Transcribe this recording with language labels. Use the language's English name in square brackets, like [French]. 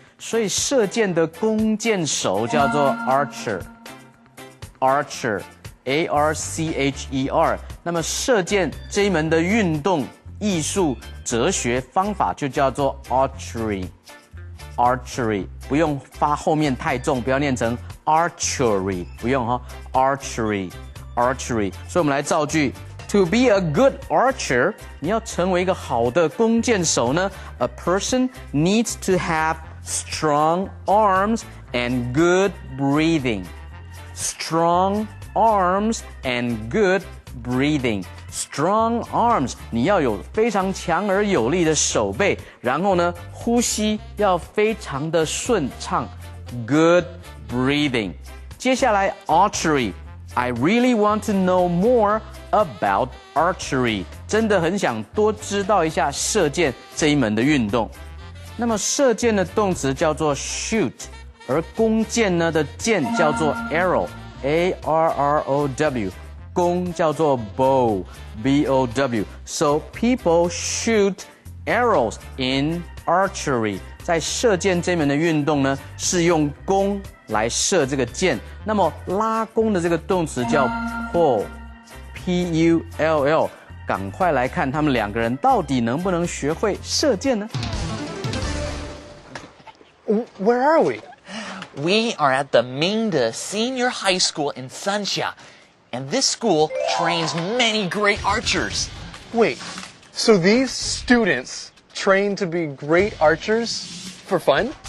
[Chinese] 所以射箭的弓箭手叫做 archer， A-R-C-H-E-R。那么射箭这一门的运动、艺术、哲学方法就叫做 archery。不用发后面太重，不要念成 archery， 不用哈 archery。 [English] 所以我们来造句 To be a good archer， [Chinese] 你要成为一个好的弓箭手呢 [English] A person needs to have strong arms and good breathing. Strong arms and good breathing. Strong arms， [Chinese] 你要有非常强而有力的手背，然后呢，呼吸要非常的顺畅。 [English] Good breathing。 [Chinese] 接下来 [English] archery。I really want to know more about archery. [Chinese] 真的很想多知道一下射箭这一门的运动。那么射箭的动词叫做 shoot， 而弓箭呢的箭叫做 arrow，A-R-R-O-W。弓叫做 bow，B-O-W。 [English] So people shoot arrows in archery. [Chinese] 在射箭这门的运动呢，是用弓来射这个箭。那么拉弓的这个动词叫 pull，P-U-L-L。赶快来看他们两个人到底能不能学会射箭呢 [English] Where are we? We are at the Mingde Senior High School in Sanxia, and this school trains many great archers. Wait, so these students train to be great archers for fun?